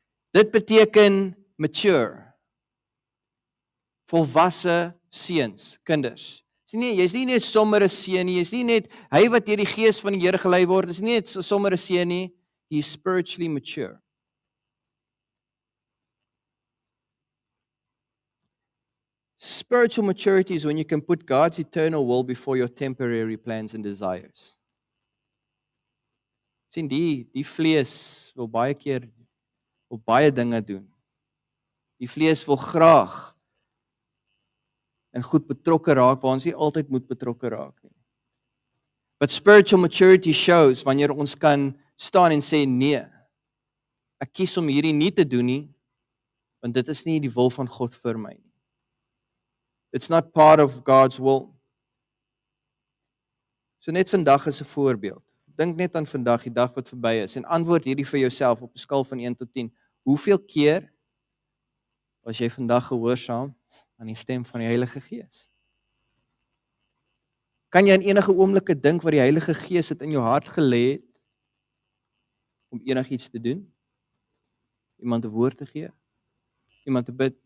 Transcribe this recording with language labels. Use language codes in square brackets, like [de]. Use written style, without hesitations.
[af] Dit beteken mature. Volwasse seuns, kinders. Jy's nie net sommer 'n seun nie, jy's nie net hy wat deur die Gees van die Here gelei word, is nie net sommer 'n seun nie, [en] he's spiritually mature. Spiritual maturity is when you can put God's eternal will before your temporary plans and desires. [af] Sien die vlees wil baie keer op baie dinge doen. Die vlees wil graag en goed betrokke raak waar ons nie altyd moet betrokke raak nie. [en] But spiritual maturity shows [af] wanneer ons kan staan en sê nee. Ek kies om hierdie nie te doen nie, want dit is nie die wil van God vir my nie. [en] It's not part of God's will. [af] So net vandag is 'n voorbeeld. Dink net aan vandag, die dag wat verby is, en antwoord hierdie vir jouself op 'n skaal van 1 tot 10. Hoeveel keer was jy vandag gehoorsaam aan die stem van die Heilige Gees? Kan jy in enige oomblikke dink wat die Heilige Gees het in jou hart gelê het om enigiets te doen? Iemand 'n woord te gee? Iemand te bid?